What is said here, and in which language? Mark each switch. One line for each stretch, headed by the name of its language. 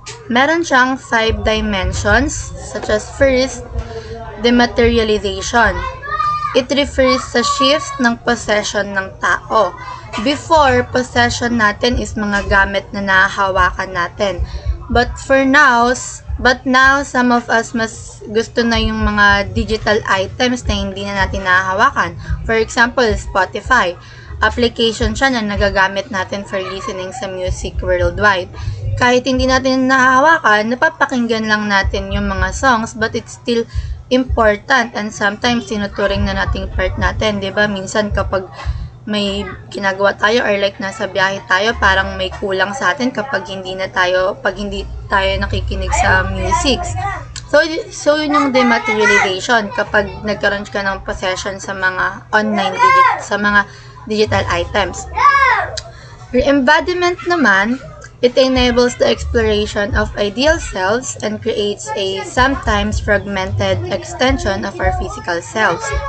Filipino: Meron siyang
English: 5 dimensions, such as first, dematerialization. It refers
Filipino: sa shift ng possession ng tao. Before, possession natin is mga gamit na nahahawakan natin.
English: But now, some of us
Filipino: mas gusto na yung mga digital items na hindi na natin nahahawakan. For example, Spotify. Application siya na nagagamit natin for listening sa music worldwide. Kahit hindi natin nahahawakan, napapakinggan lang natin yung mga songs,
English: but it's still important
Filipino: and sometimes tinuturing na nating part natin. Diba? Minsan kapag may ginagawa tayo or like nasa biyahe tayo, parang may kulang sa atin pag hindi tayo nakikinig sa music. So yun yung dematerialization kapag nagkaroon ka ng possession sa mga sa mga digital items.
English: Re-embodiment naman, it enables the exploration of ideal selves and creates a sometimes fragmented extension of our physical selves.